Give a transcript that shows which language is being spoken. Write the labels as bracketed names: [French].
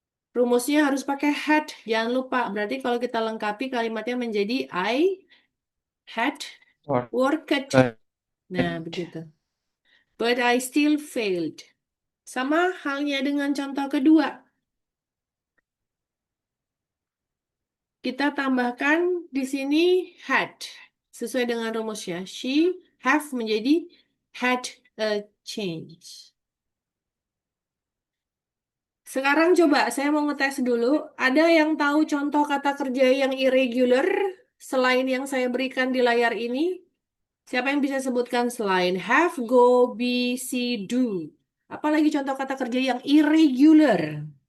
[Indonesian] Rumusnya harus pakai had. Jangan lupa. Berarti kalau kita lengkapi kalimatnya menjadi [English] I had worked. [Indonesian] Nah, begitu. [English] But I still failed. [Indonesian] Sama halnya dengan contoh kedua. Kita tambahkan di sini had. Sesuai dengan rumusnya. [English] She have [Indonesian] menjadi [English] had a change. [Indonesian] Sekarang coba saya mau ngetes dulu. Ada yang tahu contoh kata kerja yang irregular selain yang saya berikan di layar ini? Siapa yang bisa sebutkan selain have, go, be, see, do? Apalagi contoh kata kerja yang irregular?